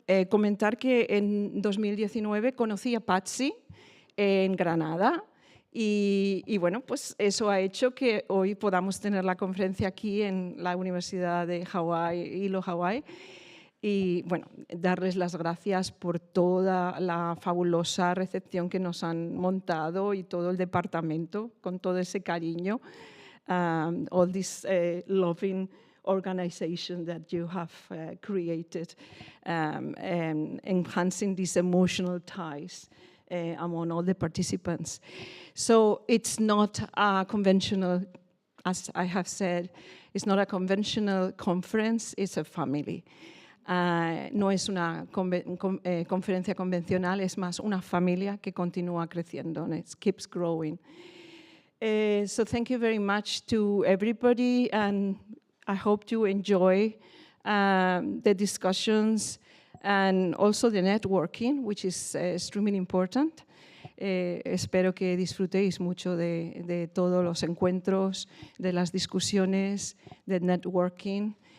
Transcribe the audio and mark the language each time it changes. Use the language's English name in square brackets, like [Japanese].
[Spanish] Comentar que en 2019 conocí a Patsy en Granada y pues eso ha hecho que hoy podamos tener la conferencia aquí en la Universidad de Hawái, Hilo, Hawái. Y darles las gracias por toda la fabulosa recepción que nos han montado y todo el departamento con todo ese cariño. [English] All this loving organization that you have created, and enhancing these emotional ties among all the participants. So it's not a conventional, as I have said, it's not a conventional conference, it's a family. [Spanish] No es una conferencia convencional, es más una familia que continúa creciendo, [English] and it keeps growing. So thank you very much to everybody, and I hope you enjoy the discussions and also the networking, which is extremely important. [Spanish] Espero que disfrutéis mucho de todos los encuentros, de las discusiones, del networking.